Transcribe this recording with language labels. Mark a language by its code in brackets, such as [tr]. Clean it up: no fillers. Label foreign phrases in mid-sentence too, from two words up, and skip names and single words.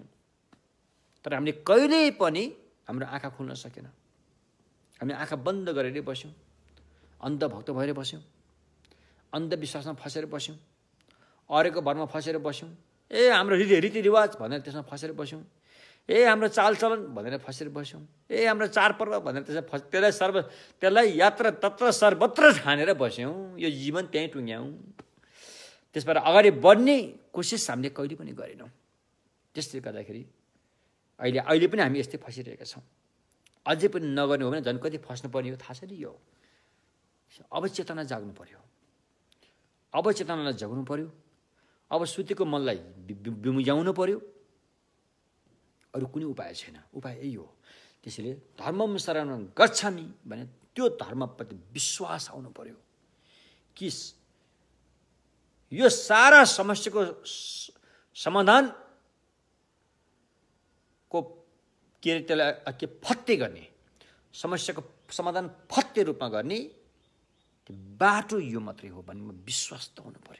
[ne] तर हामीले कहिल्यै पनि हाम्रो आँखा खुल्न सकेन, हामी आँखा बन्द गरेर बस्यौँ, अन्धभक्त भएर बस्यौँ, अन्धविश्वासमा फसेर बस्यौँ, अरूको भरमा फसेर बस्यौँ, हाम्रो रीतिरिवाज भनेर त्यसमा फसेर बस्यौँ, हाम्रो चालचलन भनेर फसेर बस्यौँ, हाम्रो चाडपर्व भनेर त्यसलाई [sa] यात्र तत्र सर्वत्र [ne] ठानेर बस्यौँ, यो जीवन त्यहीँ टुङ्ग्याउँ। त्यसबाट अगाडि बढ्ने कोसिस हामीले कहिले पनि गरेनौँ। त्यसले गर्दाखेरि अहिले पनि हामी यस्तै फसिरहेका छौँ। अझै पनि नगर्ने हो भने झन् कति फस्नुपर्ने हो थाहा छैन। यो अब चेतना जाग्नु पर्यो, अब चेतनालाई जगाउनु पर्यो, अब सुतेको मनलाई बिमुझाउनु पर्यो। अरू कुनै उपाय छैन, उपाय यही हो। त्यसैले [sa] धर्मम शरणं गच्छामि [ne] भने त्यो धर्मप्रति विश्वास आउनु पर्यो कि यो सारा समस्याको समाधानको के अरे त्यसलाई के फत्ते गर्ने, समस्याको समाधान फत्ते रूपमा गर्ने बाटो यो मात्रै हो भन्ने विश्वास त हुनु पर्यो।